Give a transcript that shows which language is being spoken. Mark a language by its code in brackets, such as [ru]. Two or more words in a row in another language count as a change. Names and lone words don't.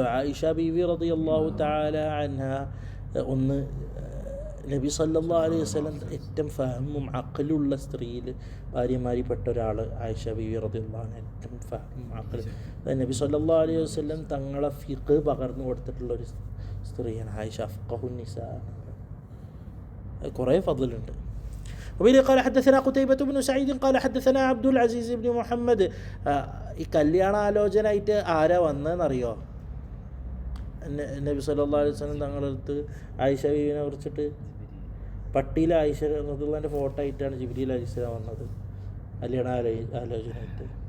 [ml] ആയിഷ ബീവി [ar] رضي الله تعالى عنها, [ml] ഒന്ന് നബി [ar] صلى الله عليه وسلم [ml] ഏറ്റവും ഫഹമും അഖലുള്ള സ്ത്രീയിൽ ഭാര്യമാരിൽപ്പെട്ട ഒരാൾ ആയിഷ ബീവി [ar] رضي الله عنها. [ml] ഏറ്റവും ഫഹമും അഖൽ, നബി [ar] صلى الله عليه وسلم [ml] തങ്ങളെ ഫിഖ് പകർന്നു കൊടുത്തിട്ടുള്ളൊരു സ്ത്രീയാണ് ആയിഷ. [ar] أفقه النساء, [ml] കുറേ ഫضലുണ്ട്. [ar] وبه قال حدثنا قتيبة بن سعيد قال حدثنا عبد العزيز بن محمد. [ml] ഈ കല്യാണ ആലോചനയായിട്ട് ആരാ വന്നതെന്നറിയോ? നബി [ar] صلى الله عليه وسلم [ml] തങ്ങളുടെ അടുത്ത് ആയിഷ ബീവിനെ കുറിച്ചിട്ട് പട്ടിയിലെ ആയിഷ റളിയല്ലാഹുവിൻ്റെ ഫോട്ടോ ആയിട്ടാണ് ജിബ്രീൽ അലൈഹിസ്സലാം വന്നത് കല്യാണ ആലോചനയായിട്ട്.